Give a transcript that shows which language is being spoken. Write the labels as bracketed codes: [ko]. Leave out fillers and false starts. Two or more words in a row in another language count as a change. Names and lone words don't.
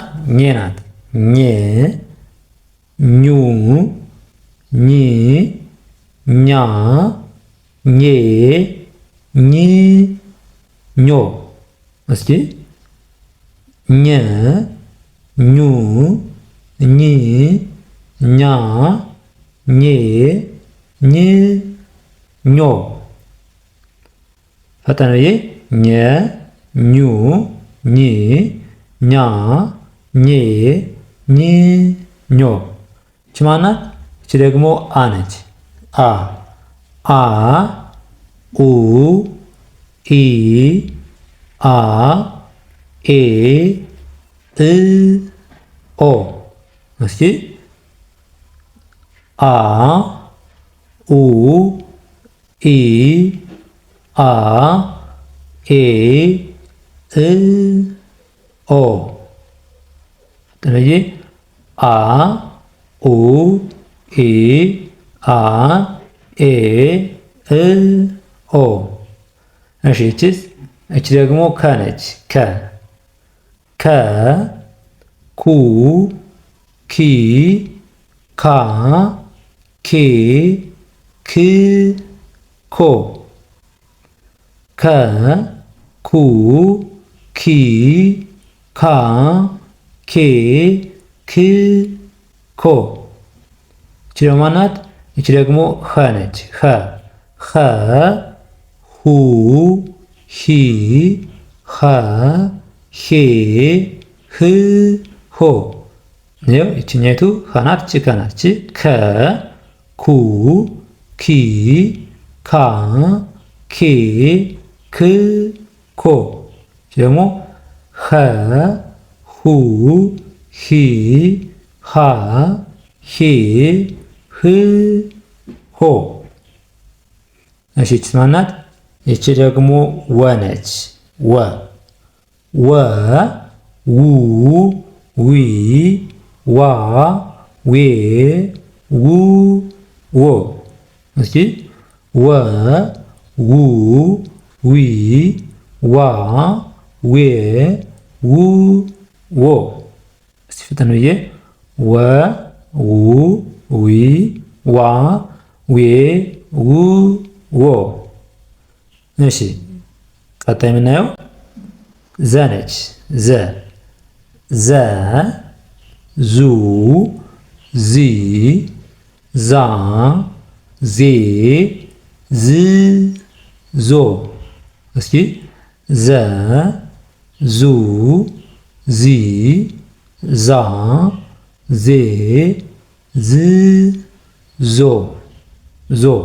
[am] ኘ ናት። ኘ ኙ ኚ ኛ ኜ ኚ ኞ። እስኪ ኘ ኙ ኚ ኛ ኜ ኚ ኞ። ፈጠን ብዬ ኘ ኙ ኚ ኛ ኜ ኚ ኞ። እቺ ማናት? እቺ ደግሞ አ ነች። አ አ ኡ ኢ አ ኤ እ ኦ። እስኪ አ ኡ ኢ አ ኤ እ ኦ። ስለዚህ አ ኡ ኢ አ ኤ እ ኦ። እሺ እቺስ? እቺ ደግሞ ከ ነች። ከ ከ ኩ ኪ ካ ኬ ክ ኮ። ከ ኩ ኪ ካ ኬ ክ ኮ። እቺ ደግሞ ማናት? እቺ ደግሞ ኸ ነች። ኸ ኸ ሁ ሂ ኸ ሄ ህ ሆ ነው። ይችኛይቱ ኸናት ቺ ከናት ቺ ከ ኩ ኪ ካ ኬ ክ ኮ ደግሞ ኸ ሁ ሂ ሃ ሄ ህ ሆ። እሺ ይቺ ማናት? ይቺ ደግሞ ወ ነች። ወ ወ ው ዊ ዋ ዌ ው ዎ። እስኪ ወ ው ዊ ዋ ዌ ው ዎ። እስቲ ፍጠን ብዬ ወ ው ዊ ዋ ዌ ው ዎ። እሺ ቀጣይ የምናየው ዘ ነች። ዘ ዘ ዙ ዚ ዛ ዜ ዝ ዞ። እስኪ ዘ ዙ ዚ ዛ ዜ ዝ ዞ ዞ።